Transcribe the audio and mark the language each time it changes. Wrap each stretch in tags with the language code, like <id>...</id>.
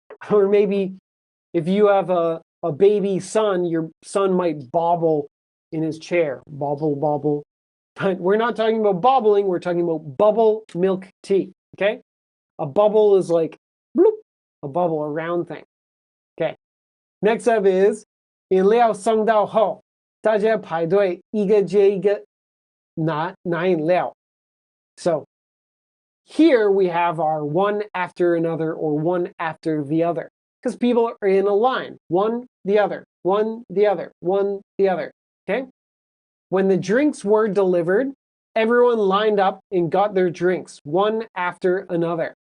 <en>Or maybe if you have a baby son, your son might bobble in his chair, bobble, bobble. But we're not talking about bobbling, we're talking about bubble milk tea, okay? A bubble is like, bloop, a bubble, a round thing. Okay, next up is</en> <zh>饮料送到后，大家排队一个接一个拿饮料。</zh> <en>So here we have our one after another or one after the other, because people are in a line, one, the other, one, the other, one, the other, okay? When the drinks were delivered, everyone lined up and got their drinks, one after another.</en>